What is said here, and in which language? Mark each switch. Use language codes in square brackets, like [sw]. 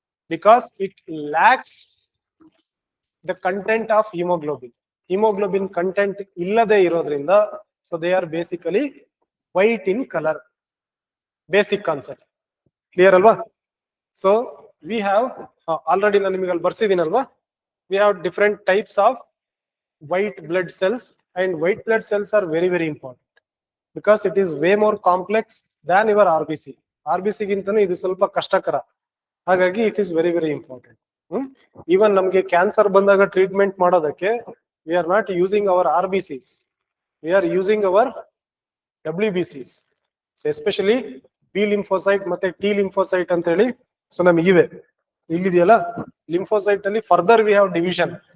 [en] Because it lacks the content of haemoglobin. [kn] Haemoglobin content ಇಲ್ಲದೆ ಇರೋದ್ರಿಂದ [en] So they are basically white in colour. [kn] Basic concept clear ಅಲ್ವಾ? [en] so we have already [kn] ನಾನು ನಿಮಗೆ ಅಲ್ಲಿ ಬರ್ಸಿದ್ದೀನಲ್ವಾ? [en] we have different types of white blood cells, and white blood cells are very very important because it is way more complex than your RBC [kn] ಗಿಂತನೂ ಇದು ಸ್ವಲ್ಪ ಕಷ್ಟಕರ. [en] ಹಾಗಾಗಿ it is very very important. [kn] Even ನಮ್ಗೆ cancer ಬಂದಾಗ treatment ಮಾಡೋದಕ್ಕೆ [en] We are not using our RBCs, we are using our WBCs. [kn] So especially B lymphocyte ಮತ್ತೆ T lymphocyte ಅಂತ ಹೇಳಿ ಸೊ ನಮಗಿವೆ. ಇಲ್ಲಿದೆಯಲ್ಲ ಲಿಂಫೋಸೈಟ್ ಅಲ್ಲಿ [en] Further we have division.